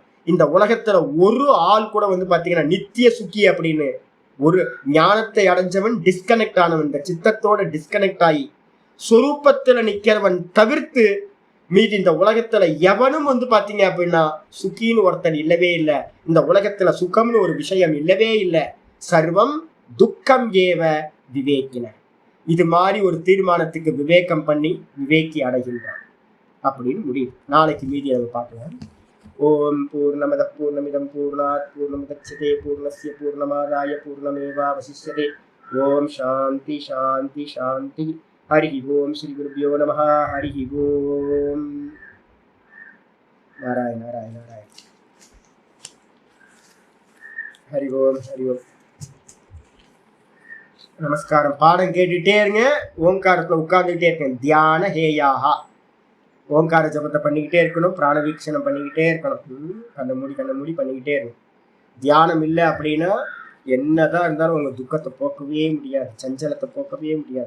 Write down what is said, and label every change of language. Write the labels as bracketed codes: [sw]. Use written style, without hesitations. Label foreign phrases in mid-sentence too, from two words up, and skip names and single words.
[ta] இந்த உலகத்துல ஒரு ஆள் கூட வந்து பாத்தீங்கன்னா நித்திய சுக்கி அப்படின்னு ஒரு ஞானத்தை அடைஞ்சவன் டிஸ்கனெக்ட் ஆனவன், இந்த சித்தத்தோட டிஸ்கனெக்ட் ஆகி சொரூபத்துல நிக்கிறவன் தவிர்த்து மீதி இந்த உலகத்துல எவனும் வந்து பாத்தீங்க அப்படின்னா சுக்கின்னு ஒருத்தன் இல்லவே இல்லை. இந்த உலகத்துல சுகம்னு ஒரு விஷயம் இல்லவே இல்லை. [sa] सर्वं दुःखम् एव विवेकिनः. [ta] இது மாதிரி ஒரு தீர்மானத்துக்கு விவேகம் பண்ணி விவேக்கி அடைகின்றான் அப்படின்னு முடியும். நாளைக்கு மீதி அதை பார்க்கலாம். [sa] ॐ पूर्णमदः पूर्णमिदं पूर्णात् पूर्णमुदच्यते पूर्णस्य पूर्णमादाय पूर्णमेवावशिष्यते. ॐ शान्तिः शान्तिः शान्तिः. हरि ओम श्री गुरुभ्यो नमः. हरि ओम. नारायण नारायण नारायण. हरि ओम हरि ओम. [ta] நமஸ்காரம். பாடம் கேட்டுட்டே இருங்க, ஓங்காரத்துல உட்கார்ந்துகிட்டே இருக்கேன். [sa] ध्यान हेयाः, [ta] ஓங்கார ஜபத்தை பண்ணிக்கிட்டே இருக்கணும், பிராண வீக்ஷணம் பண்ணிக்கிட்டே இருக்கணும். கண்ண மூடி பண்ணிக்கிட்டே இருக்கணும். தியானம் இல்லை அப்படின்னா என்னதான் இருந்தாலும் உங்க துக்கத்தை போக்கவே முடியாது, சஞ்சலத்தை போக்கவே முடியாது.